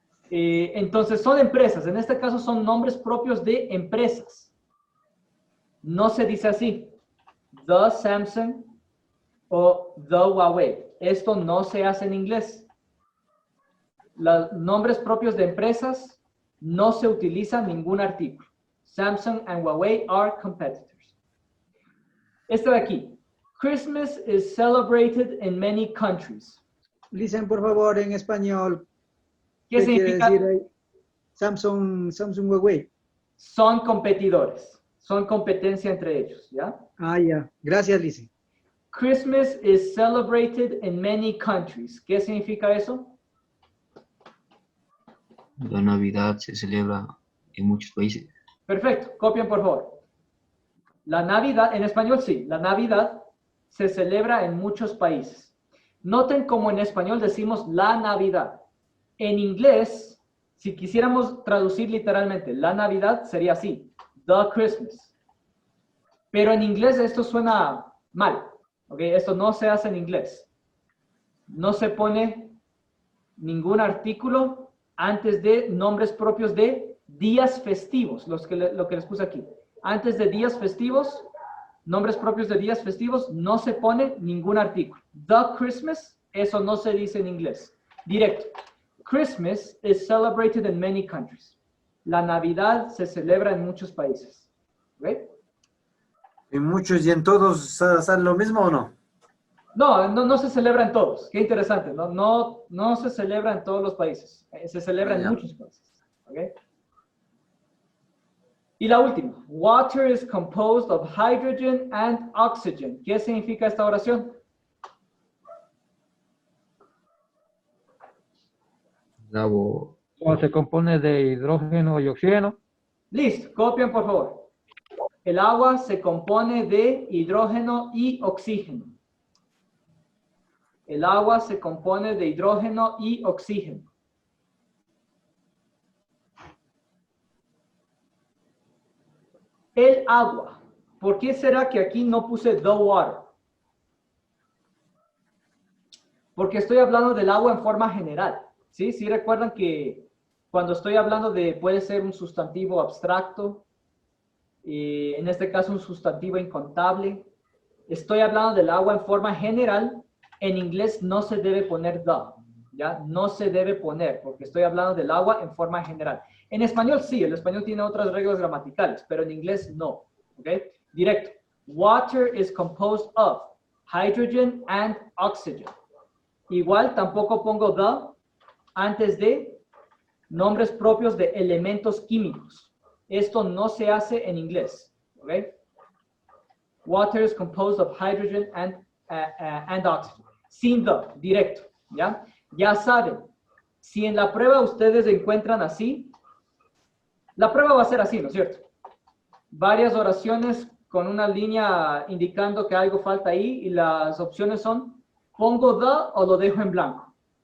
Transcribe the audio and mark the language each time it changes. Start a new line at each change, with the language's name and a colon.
Spanish: Entonces son empresas, en este caso son nombres propios de empresas. No se dice así, the Samsung o the Huawei. Esto no se hace en inglés. Los nombres propios de empresas no se utiliza ningún artículo.
English: Samsung and Huawei are competitors.
Spanish: Este de aquí.
English: Christmas is celebrated in many countries.
Spanish: Listen, por favor, en español. ¿Qué quiere significa? decir ahí? Samsung Huawei. Son competidores. Son competencia entre ellos, ¿ya? Ah, ya. Gracias, Listen.
English: Christmas is celebrated in many countries.
Spanish: ¿Qué significa eso? La Navidad se celebra en muchos países. Perfecto. Copien, por favor. La Navidad, en español sí, la Navidad se celebra en muchos países. Noten cómo en español decimos la Navidad. En inglés, si quisiéramos traducir literalmente, la Navidad sería así, the Christmas. Pero en inglés esto suena mal, ¿ok? Esto no se hace en inglés. No se pone ningún artículo antes de nombres propios de días festivos, lo que les puse aquí. Antes de días festivos, nombres propios de días festivos, no se pone ningún artículo. The Christmas, eso no se dice en inglés. Directo.
English: Christmas is celebrated in many countries.
Spanish: La Navidad se celebra en muchos países. ¿Ok? ¿En muchos y en todos sale lo mismo o no? No se celebra en todos. Qué interesante. No se celebra en todos los países. Se celebra en muchos países. ¿Ok? Y la última.
English: Water is composed of hydrogen and oxygen.
Spanish: ¿Qué significa esta oración? Agua, Se compone de hidrógeno y oxígeno. Listo. Copien, por favor. El agua se compone de hidrógeno y oxígeno. El agua se compone de hidrógeno y oxígeno. El agua. ¿Por qué será que aquí no puse the water? Porque estoy hablando del agua en forma general. ¿Sí? ¿Sí recuerdan que cuando estoy hablando de, puede ser un sustantivo abstracto, en este caso un sustantivo incontable, estoy hablando del agua en forma general, en inglés no se debe poner the, ¿ya? No se debe poner, porque estoy hablando del agua en forma general. En español sí, el español tiene otras reglas gramaticales, pero en inglés no, ¿ok? Directo.
English: Water is composed of hydrogen and oxygen.
Spanish: Igual tampoco pongo the antes de nombres propios de elementos químicos. Esto no se hace en inglés, ¿ok?
English: Water is composed of hydrogen and oxygen.
Spanish: Sin the, directo, ¿ya? Ya saben, si en la prueba ustedes encuentran así, la prueba va a ser así, ¿no es cierto? Varias oraciones con una línea indicando que algo falta ahí y las opciones son, ¿pongo the o lo dejo en blanco?